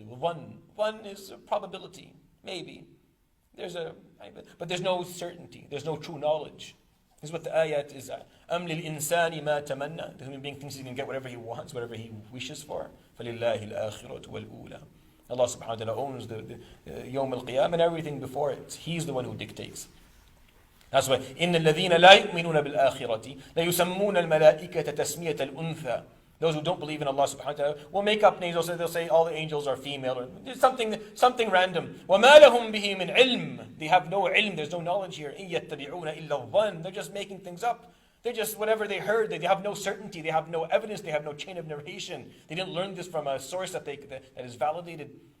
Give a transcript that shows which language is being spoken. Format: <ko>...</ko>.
<en>One is a probability, maybe. But there's no certainty, there's no true knowledge. This is what the ayat is.</en> <ar>أَمْ لِلْإِنسَانِ مَا تَمَنَّى.</ar> <en>The human being thinks he can get whatever he wants, whatever he wishes for.</en> <ar>فَلِلَّهِ الْآخِرَةُ وَالْأُولَى.</ar> <en>Allah subhanahu wa ta'ala owns the Yawm al-Qiyamah and everything before it. He's the one who dictates. That's why</en> <ar>إِنَّ الَّذِينَ لَا يُؤْمِنُونَ بِالْآخِرَةِ لَيُسَمُّونَ الْمَلَائِكَةَ تَسْمِيَةَ الْأُنْثَى.</ar> <en>Those who don't believe in Allah subhanahu wa ta'ala will make up names. They'll say all the angels are female or something random.</en> <ar>وَمَا لَهُمْ بِهِ مِنْ عِلْمٍ.</ar> <en>They have no ilm, there's no knowledge here.</en> <ar>إِن يَتَّبِعُونَ إِلَّا الظَّنَّ.</ar> <en>They're just making things up. They're just whatever they heard. They have no certainty. They have no evidence. They have no chain of narration. They didn't learn this from a source that is validated.</en>